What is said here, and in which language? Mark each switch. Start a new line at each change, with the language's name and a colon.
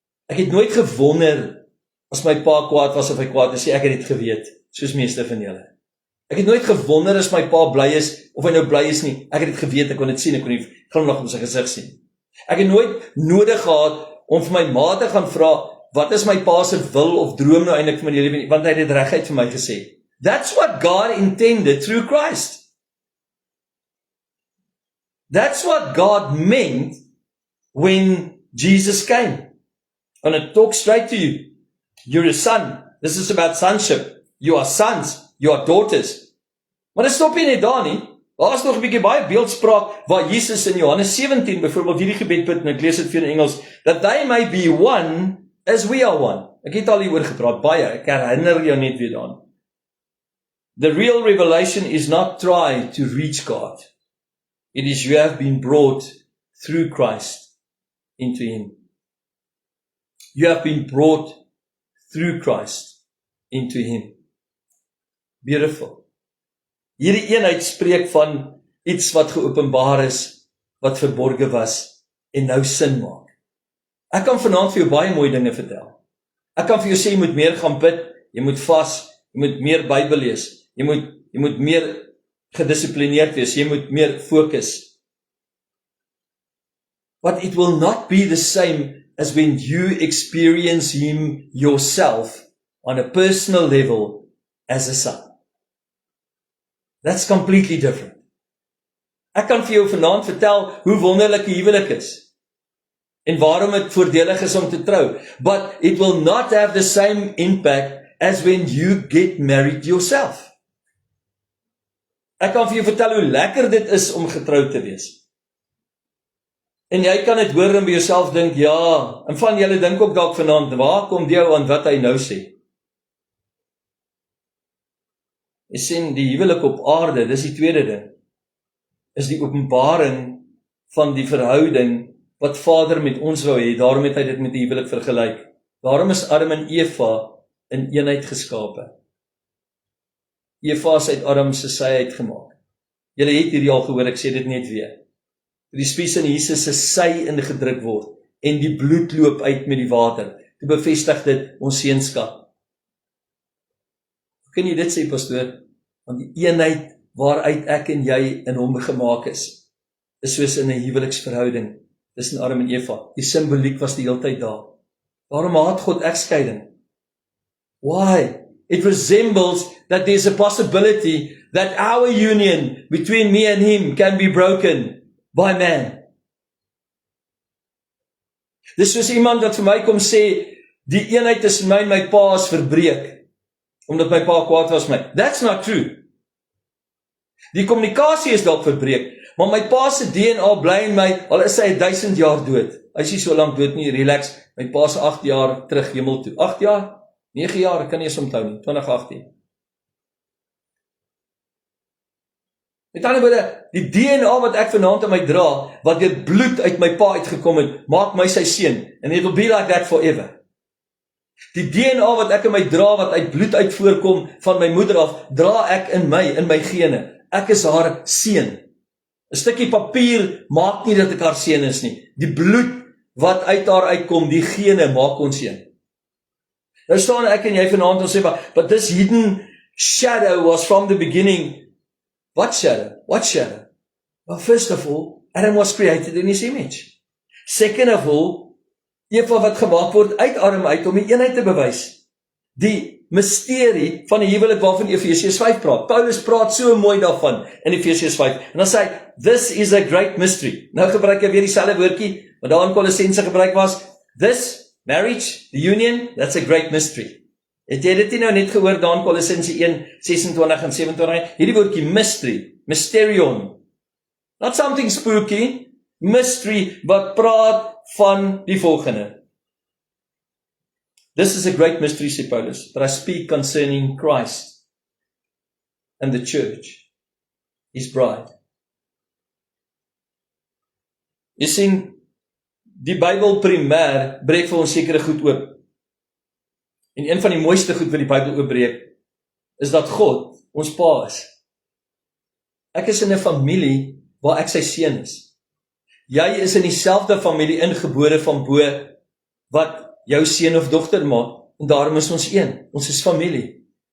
Afrikaans: Ek het nooit gewonder, as my pa kwaad was of hy kwaad is, ek het dit geweet, soos meeste van julle. Ek het nooit gewonder as my pa bly is, of hy nou bly is nie, ek het dit geweet, ek kon dit sien, ek kon die glimlag op sy gesig sien. Ek het nooit nodig gehad, om vir my ma te gaan vra, wat is my pa se wil of droom nou eintlik vir my lewe, want hy het dit reguit vir my gesê.
English: That's what God intended through Christ. That's what God meant when Jesus came. And it talks straight to you. You're a son. This is about sonship. You are sons. You are daughters.
Afrikaans: Maar dit stop nie net daar nie. Daar is nog 'n bietjie baie beeldspraak waar Jesus in Johannes 17 byvoorbeeld hierdie gebed bid, en ek lees dit vir in Engels,
English: that they may be one as we are one.
Afrikaans: Ek het al hieroor gepraat, baie, ek herinner jou net weer daaraan.
English: The real revelation is not try to reach God. It is you have been brought through Christ into Him. You have been brought through Christ into Him. Beautiful.
Afrikaans: Hierdie eenheid spreek van iets wat geopenbaar is, wat verborge was, en nou sin maak. Ek kan vanaand vir jou baie mooi dinge vertel. Ek kan vir jou sê, jy moet meer gaan bid, jy moet vas, jy moet meer Bybel lees, jy moet meer gedissiplineerd wees, jy moet meer fokus.
English: But it will not be the same as when you experience Him yourself on a personal level as a son. That's completely different.
Afrikaans: Ek kan vir jou vanaand vertel hoe wonderlik 'n huwelik is en waarom dit voordelig is om te trou.
English: But it will not have the same impact as when you get married yourself.
Afrikaans: Ek kan vir jou vertel hoe lekker dit is om getroud te wees. En jy kan dit hoor en by jouself dink, ja, en van julle dink ook dalk vanaand, waar kom die ou aan wat hy nou sê? Jy sien, die huwelik op aarde, dis die tweede ding, is die openbaring van die verhouding wat Vader met ons wou hê. Daarom het hy dit met die huwelik vergelyk. Daarom is Adam en Eva in eenheid geskape. Eva is uit Adam se sy uitgemaak. Julle het hierdie al gehoor, ek sê dit net weer. Die spies in Jesus se sy ingedruk word en die bloed loop uit met die water. Toe bevestig dit ons seunskap. Hoe kan jy dit sê, pastoor? Want die eenheid waaruit ek en jy in hom gemaak is soos in 'n huweliksverhouding tussen Adam en Eva. Die simboliek was die hele tyd daar. Daarom haat God egskeiding.
English: Why? It resembles that there's a possibility that our union between me and him can be broken by man.
Afrikaans: Dis soos iemand wat vir my kom sê, die eenheid tussen my en my pa is verbreek, omdat my pa kwaad was my.
English: That's not true.
Afrikaans: Die kommunikasie is dalk verbreek, maar my pa se DNA bly in my, al is hy 1000 jaar dood. Hy is nie so lank dood nie, relax. My pa se 8 jaar terug hemel toe. 8 jaar? 9 jaar, ek kan nie eens onthou nie, 2018. Met ander woorde, die DNA wat ek vanaand in my dra, wat deur bloed uit my pa uitgekom het, maak my sy seun,
English: and it will be like that forever.
Afrikaans: Die DNA wat ek in my dra, wat uit bloed uit voorkom van my moeder af, dra ek in my gene. Ek is haar seun. 'n Stukkie papier maak nie dat ek haar seun is nie. Die bloed wat uit haar uitkom, die gene maak ons seun. Nou staan ek en jy vanaand ons sê,
English: but this hidden shadow was from the beginning. What shadow? What shadow? Well, first of all, Adam was created in his image. Second of all,
Afrikaans: Eva wat gemaak word uit Adam uit om die eenheid te bewys. Die misterie van die huwelik waarvan Efesiërs 5 praat. Paulus praat so mooi daarvan in Efesiërs 5. En dan sê hy,
English: this is a great mystery.
Afrikaans: Nou gebruik hy weer dieselfde woordjie wat daar in Kolossense gebruik was.
English: This marriage, the union, that's a great mystery.
Afrikaans: Het jy dit nie nou net gehoor daar in Kolossense 1:26 en 27? Hierdie woordjie mystery, mysterion.
English: Not something spooky,
Afrikaans: mystery wat praat van die volgende.
English: This is a great mystery,
Afrikaans: sê Paulus,
English: but I speak concerning Christ and the church, his bride.
Afrikaans: Jy sien, die Bybel primêr breek vir ons sekere goed oop. En een van die mooiste goed wat die Bybel oopbreek, is dat God ons pa is. Ek is in 'n familie waar ek sy seun is. Jy is in dieselfde familie ingebore van bo wat jou seun of dogter maak, en daarom is ons een. Ons is familie.